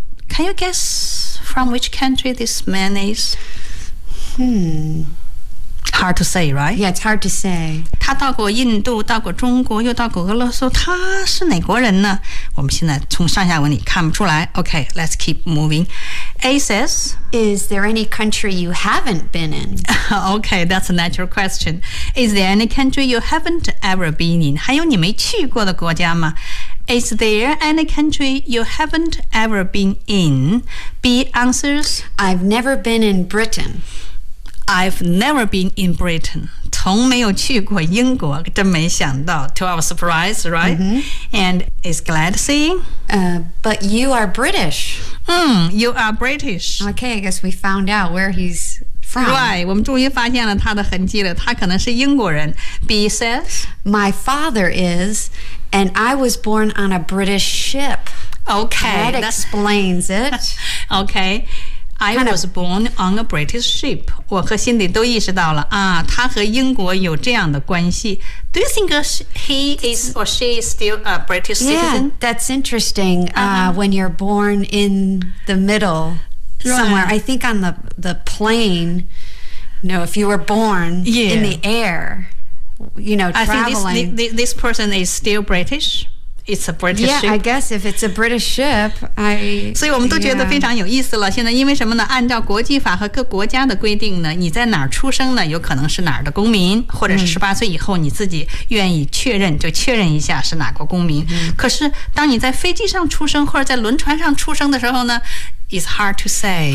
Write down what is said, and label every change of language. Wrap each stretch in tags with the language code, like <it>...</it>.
<en>Can you guess from which country this man is? Hard to say, right? Yeah, it's hard to say.</en> <zh>他到过印度，到过中国，又到过俄罗斯，他是哪国人呢？我们现在从上下文里看不出来。</zh> <en>Okay, let's keep moving. A says, Is there any country you haven't been in? Okay, that's a natural question. Is there any country you haven't ever been in?</en> <zh>还有你没去过的国家吗？</zh> <en>Is there any country you haven't ever been in? B answers, I've never been in Britain. I've never been in Britain.</en> <zh>从没有去过英国，真没想到。</zh> <en>To our surprise, right?、 Mm-hmm. And is glad seeing?、 But you are British. You are British. Okay, I guess we found out where he's from. Right,</en> <zh>我们终于发现了他的痕迹了，他可能是英国人。</zh> <en>B says, My father is, and I was born on a British ship. Okay. That explains it. Okay. I was born on a British ship. 我和辛迪都意识到了啊，他和英国有这样的关系。 Do you think he is or she is still a British citizen? Yeah, that's interesting. When you're born in the middle somewhere, I think on the plane. No, if you were born in the air, you know, traveling. I think this person is still British. It's a British ship. Yeah, I guess if it's a British ship, I...</en> <zh>所以我们都觉得非常有意思了。现在因为什么呢？按照国际法和各国家的规定呢，你在哪儿出生呢？有可能是哪儿的公民，或者是18岁以后你自己愿意确认，就确认一下是哪国公民。嗯、可是当你在飞机上出生或者在轮船上出生的时候呢 ，</zh> <en>It's hard to say.</en>